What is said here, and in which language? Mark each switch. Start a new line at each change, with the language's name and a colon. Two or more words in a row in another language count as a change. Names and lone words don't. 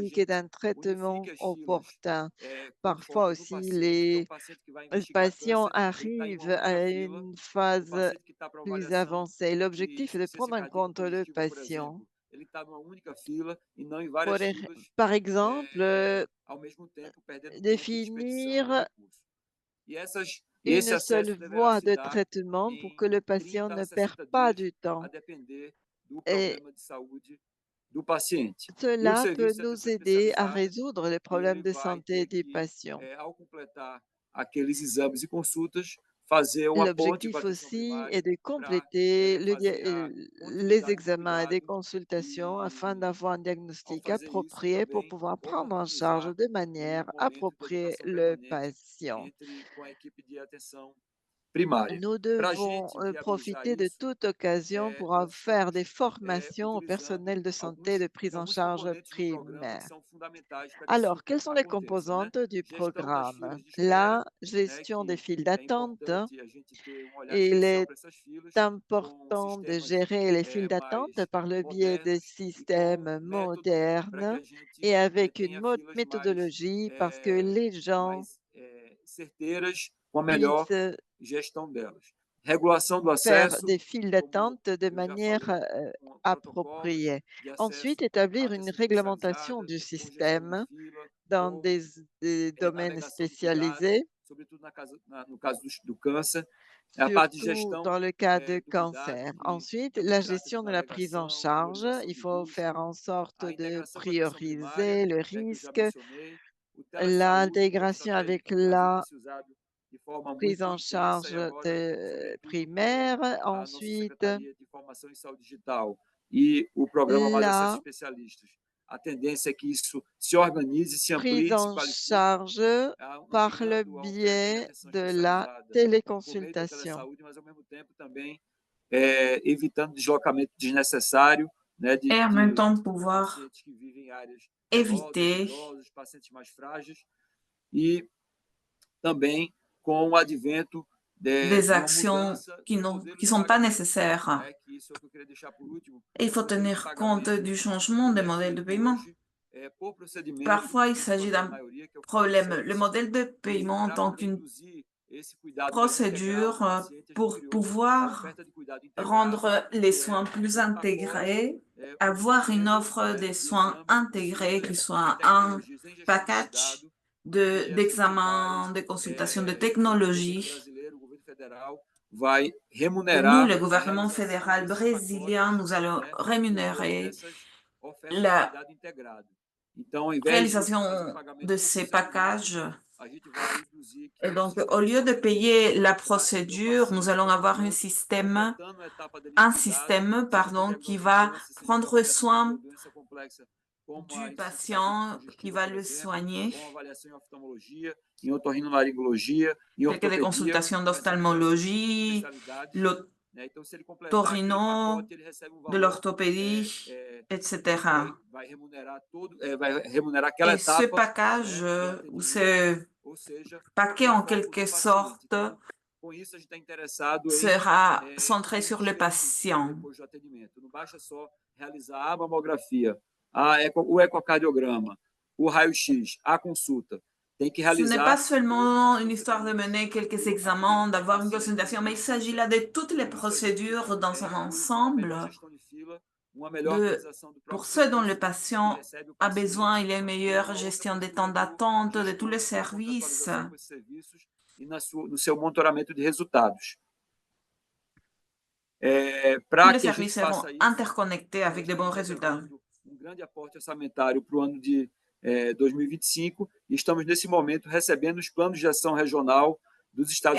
French: diagnostic et
Portuguese: gente
French: d'un traitement
Portuguese: unifique as filas
French: opportun.
Portuguese: com
French: Parfois
Portuguese: foco no
French: aussi,
Portuguese: paciente. Então, o paciente que vai
French: les
Portuguese: investigar
French: patients
Portuguese: câncer, ele está em uma
French: arrivent
Portuguese: única
French: à
Portuguese: fila.
French: une
Portuguese: O
French: phase
Portuguese: paciente que está para
French: plus
Portuguese: avaliação
French: avancée.
Portuguese: de
French: L'objectif est de
Portuguese: insuficiência
French: prendre en
Portuguese: cardíaca
French: compte le
Portuguese: congestiva, por
French: patient.
Portuguese: exemplo, ele está numa única fila e não em
French: Pour,
Portuguese: várias filas,
French: par exemple,
Portuguese: ao mesmo tempo perdendo tempo e
French: définir
Portuguese: desperdiçando recursos. E esse
French: une seule
Portuguese: acesso deverá
French: voie
Portuguese: se
French: de
Portuguese: dar
French: traitement pour
Portuguese: em
French: que le patient
Portuguese: 30
French: ne
Portuguese: a
French: perde
Portuguese: 60
French: pas
Portuguese: dias,
French: du temps.
Portuguese: a depender do
French: Et
Portuguese: problema de saúde do paciente. E o
French: cela peut
Portuguese: serviço de
French: nous
Portuguese: atenção
French: aider à
Portuguese: especializada,
French: résoudre les
Portuguese: que
French: problèmes
Portuguese: ele
French: de
Portuguese: vai
French: santé
Portuguese: ter
French: des
Portuguese: que,
French: patients.
Portuguese: ao completar aqueles exames e consultas, fazer uma ponte com a
French: L'objectif
Portuguese: atenção
French: aussi
Portuguese: primária
French: est de
Portuguese: para
French: compléter
Portuguese: fazer a
French: les
Portuguese: continuidade do
French: examens et des
Portuguese: cuidado
French: consultations afin
Portuguese: e,
French: d'avoir un
Portuguese: ao
French: diagnostic
Portuguese: fazer isso,
French: approprié pour
Portuguese: também
French: pouvoir prendre en charge
Portuguese: oportunizar
French: de manière
Portuguese: o momento de
French: appropriée
Portuguese: educação
French: le
Portuguese: permanente
French: patient.
Portuguese: com a equipe de atenção primária.
French: Nous
Portuguese: Para a
French: devons
Portuguese: gente viabilizar
French: profiter de
Portuguese: isso,
French: toute occasion pour
Portuguese: nós
French: faire
Portuguese: estamos
French: des formations au
Portuguese: utilizando
French: personnel de santé de prise en
Portuguese: alguns
French: charge
Portuguese: componentes do programa que
French: primaire.
Portuguese: são fundamentais para que isso
French: Alors, quelles sont les
Portuguese: aconteça, né?
French: composantes du
Portuguese: Gestão das
French: programme?
Portuguese: filas de espera,
French: La
Portuguese: né,
French: gestion des
Portuguese: que
French: files
Portuguese: é
French: d'attente.
Portuguese: importante a gente ter olhar
French: Il
Portuguese: especial
French: est
Portuguese: para essas filas
French: important de
Portuguese: sistemas
French: gérer les files d'attente
Portuguese: mais
French: par le biais de
Portuguese: modernos
French: systèmes
Portuguese: métodos para que
French: modernes
Portuguese: a gente
French: et avec une
Portuguese: tenha filas
French: méthodologie parce que les gens
Portuguese: certeiras com a melhor
French: puissent
Portuguese: gestão delas. Regulação do
French: faire
Portuguese: acesso,
French: des files d'attente de manière appropriée. Ensuite, établir une réglementation du système dans des domaines spécialisés,
Portuguese: sobretudo no caso do câncer. A parte de
French: surtout
Portuguese: gestão
French: dans le cas de
Portuguese: do
French: cancer.
Portuguese: cuidado,
French: Ensuite,
Portuguese: que
French: la
Portuguese: trata de
French: gestion de la prise en
Portuguese: navegação,
French: charge.
Portuguese: priorização
French: Il
Portuguese: de
French: faut
Portuguese: risco,
French: faire en sorte
Portuguese: a
French: de
Portuguese: integração com a atenção primária,
French: prioriser le
Portuguese: que eu já
French: risque,
Portuguese: mencionei, o telesaúde,
French: l'intégration avec la
Portuguese: tem sido usado de forma
French: prise
Portuguese: muito
French: en
Portuguese: intensa
French: charge
Portuguese: e agora, sobretudo,
French: primaire.
Portuguese: a nossa
French: Ensuite,
Portuguese: Secretaria de Informação e Saúde Digital e o programa Mais Acesso
French: la
Portuguese: Especialistas. A tendência é que isso se organize, se amplie,
French: prise
Portuguese: se
French: en
Portuguese: qualifique,
French: charge par le
Portuguese: ampliando a oferta de
French: biais
Portuguese: atenção
French: de la
Portuguese: especializada por meio da
French: téléconsultation.
Portuguese: telesaúde, mas ao mesmo tempo também evitando deslocamento desnecessário, né, de
French: Et en même temps pouvoir
Portuguese: pacientes que vivem em áreas
French: éviter
Portuguese: idosos, pacientes mais frágeis, e também com o advento
French: des
Portuguese: de uma
French: actions
Portuguese: mudança
French: qui
Portuguese: no
French: ne
Portuguese: modelo de
French: sont pas
Portuguese: pagamento,
French: nécessaires.
Portuguese: né, que isso é o que eu queria deixar por último.
French: Et il
Portuguese: O
French: faut
Portuguese: modelo de
French: tenir compte
Portuguese: pagamento
French: du changement des
Portuguese: é
French: modèles de
Portuguese: feito
French: paiement.
Portuguese: hoje por procedimento,
French: Parfois, il
Portuguese: em
French: s'agit
Portuguese: sua grande
French: d'un
Portuguese: maioria, que é o
French: problème. Le
Portuguese: fee-for-service,
French: modèle de
Portuguese: e
French: paiement en
Portuguese: para
French: tant qu'une
Portuguese: reduzir esse cuidado mais integral
French: procédure
Portuguese: do paciente, a gente
French: pour
Portuguese: criou a
French: pouvoir
Portuguese: oferta de cuidado integrado,
French: rendre les
Portuguese: que
French: soins
Portuguese: é
French: plus
Portuguese: um pacote
French: intégrés, avoir une
Portuguese: oferecendo
French: offre des
Portuguese: de
French: soins
Portuguese: exames,
French: intégrés qui
Portuguese: consultas,
French: soit un
Portuguese: tecnologias em gestão de
French: package
Portuguese: cuidado, que é assim que
French: d'examen,
Portuguese: faz
French: de consultation, de
Portuguese: o governo
French: technologie.
Portuguese: brasileiro, o governo federal, vai
French: Nous,
Portuguese: remunerar
French: le gouvernement fédéral brésilien, nous allons rémunérer la réalisation de ces packages. Et donc, au lieu de payer la procédure, nous allons avoir un système qui va prendre soin du patient, qui va le soigner,
Portuguese: em otorrinolaringologia, em
French: telles que des
Portuguese: ortopedia,
French: consultations d'ophtalmologie, l'otorrino, de l'orthopédie, etc.
Portuguese: vai remunerar aquela
French: Et ce
Portuguese: etapa,
French: package, ou ce
Portuguese: ou seja,
French: paquet en quelque sorte,
Portuguese: com isso a gente está interessado em
French: sera centré sur le patient.
Portuguese: depois do atendimento. Não basta só realizar a mamografia, o ecocardiograma, o raio-x, a consulta. Tem que
French: Ce n'est
Portuguese: realizar
French: pas seulement une histoire de mener quelques examens, d'avoir une consultation, mais il s'agit là de toutes les procédures dans son ensemble. Pour ceux dont le patient a besoin, il y a une meilleure gestion des temps d'attente, de tous les services.
Portuguese: E no seu monitoramento de resultados. Para
French: Tous les
Portuguese: que a gente
French: services seront
Portuguese: faça isso,
French: interconnectés avec de bons résultats.
Portuguese: grande aporte orçamentário para o ano de 2025 e estamos nesse momento recebendo os planos de ação regional dos estados e